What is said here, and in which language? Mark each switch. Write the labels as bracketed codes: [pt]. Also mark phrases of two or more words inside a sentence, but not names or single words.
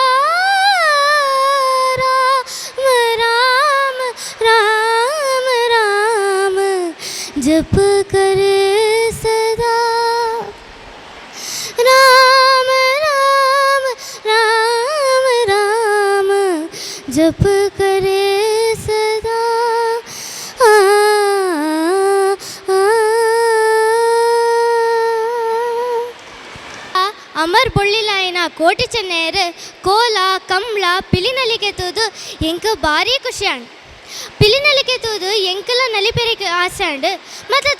[hi] राम राम राम राम जप करे सदा राम राम राम राम जप करे सदा [tcy] ಅಮರ್ ಬೊಳ್ಳಿಲಾಯನ ಕೋಟಿ ಚೆನ್ನೈಯರು ಕೋಲ ಕಂಬಳ ಪಿಲಿನಲಿಕೆ ತೂದು ಎಂಕ ಭಾರಿ ಖುಷಿಯಾಣ್ ಪಿಲಿನಲಿಕೆ ತೂದು ಎಂಕಲ ನಲಿಪೆರಿಗೆ ಆಸೆಂಡ್ ಮತ್ತು